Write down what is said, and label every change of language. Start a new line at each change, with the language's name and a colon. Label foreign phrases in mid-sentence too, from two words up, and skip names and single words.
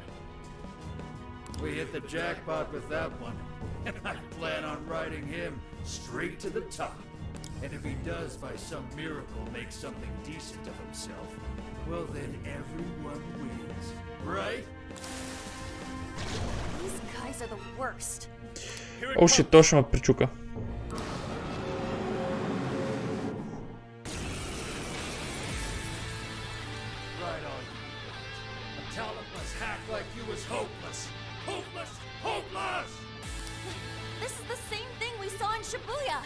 English: We hit the jackpot with that one, and I plan on riding him straight to the top. And if he does by some miracle make something decent of himself, well then everyone wins, right? These guys are the worst. О, shit,
Bulgarian: то ще ме причука.
English: Right on you. A talentless hack like you is hopeless. Hopeless! Hopeless! This is the same thing we saw in Shibuya.